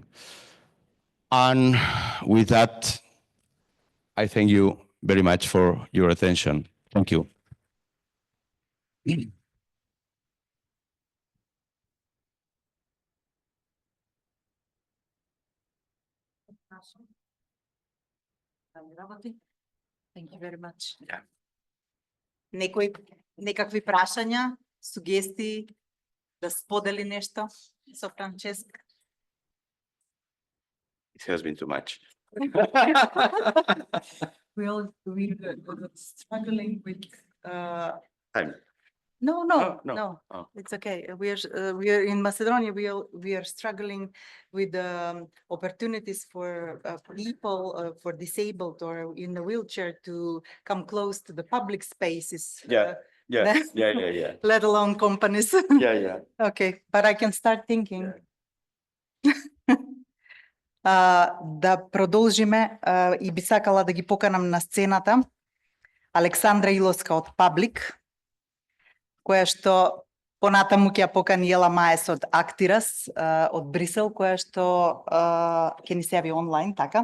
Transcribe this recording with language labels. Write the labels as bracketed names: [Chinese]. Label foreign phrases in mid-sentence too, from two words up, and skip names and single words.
[English] And with that, I thank you very much for your attention. Thank you. Thank you very much. Yeah. [Macedonian] Некакви прашања, сугестии, да сподели нешто со Франческа? [English] It has been too much. We're struggling with Time. No. Oh. It's okay. We are in Macedonia. We are struggling with opportunities for people for disabled or in a wheelchair to come close to the public spaces. Yeah. Let alone companies. Yeah. Okay, but I can start thinking. [Macedonian] Да продолжиме и би сакала да ги поканам на сцената Александра Илоска од Паблик, која што Понатаму ќе ја покани Ела Маес од Актирас, од Брисел, која што ќе ни се јави онлайн, така?